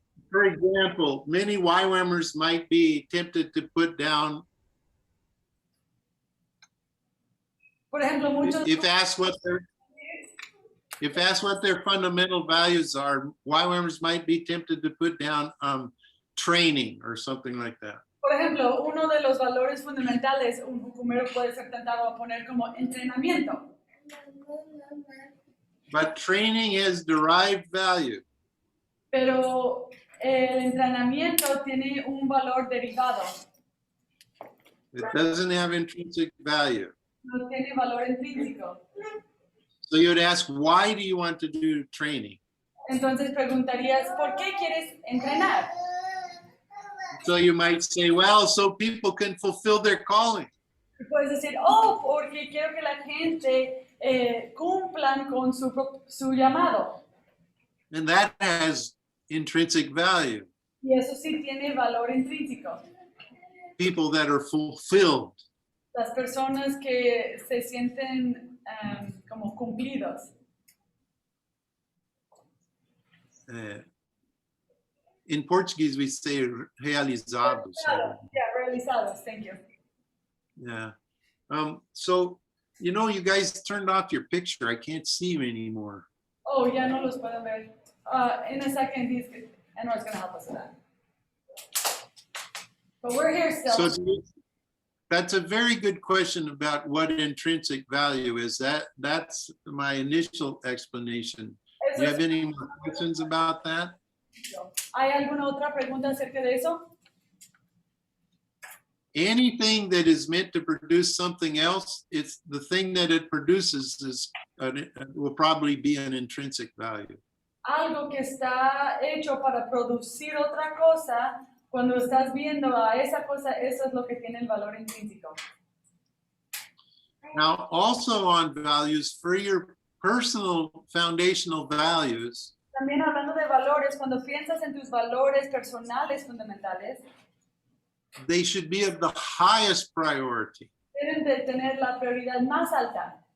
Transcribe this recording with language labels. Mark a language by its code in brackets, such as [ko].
[en] For example, many YWAMers might be tempted to put down, [es] Por ejemplo, muchos [en] if asked what their fundamental values are, YWAMers might be tempted to put down training or something like that. [es] Por ejemplo, uno de los valores fundamentales, un jucumero puede ser tentado a poner como entrenamiento. [en] But training has derived value. [es] Pero el entrenamiento tiene un valor derivado, [en] It doesn't have intrinsic value. [es] no tiene valor intrínseco. [en] So you would ask, why do you want to do training? [es] Entonces preguntarías, ¿por qué quieres entrenar? [en] So you might say, well, so people can fulfill their calling. [es] Y puedes decir, oh, porque quiero que la gente cumplan con su llamado. [en] And that has intrinsic value. [es] Y eso sí tiene valor intrínseco. [en] People that are fulfilled. [es] Las personas que se sienten como cumplidos. [en] In Portuguese, we say realizados. Yeah, realizados, thank you. Yeah. So, you know, you guys turned off your picture. I can't see you anymore. [es] Oh, ya no los puedo ver. [en] In a second, Enro's going to help us with that. But we're here still. So That's a very good question about what intrinsic value is. That's my initial explanation. Do [es] Eso [en] you [es] es- [en] have any more questions about that? [es] ¿Hay alguna otra pregunta acerca de eso? [en] Anything that is meant to produce something else, it's the thing that it produces will probably be an intrinsic value. [es] Algo que está hecho para producir otra cosa, cuando estás viendo a esa cosa, eso es lo que tiene el valor intrínseco. [en] Now, also on values, for your personal foundational values, [es] También hablando de valores, cuando piensas en tus valores personales fundamentales, [en] they should be of the highest priority. [es] deben de tener la prioridad más alta.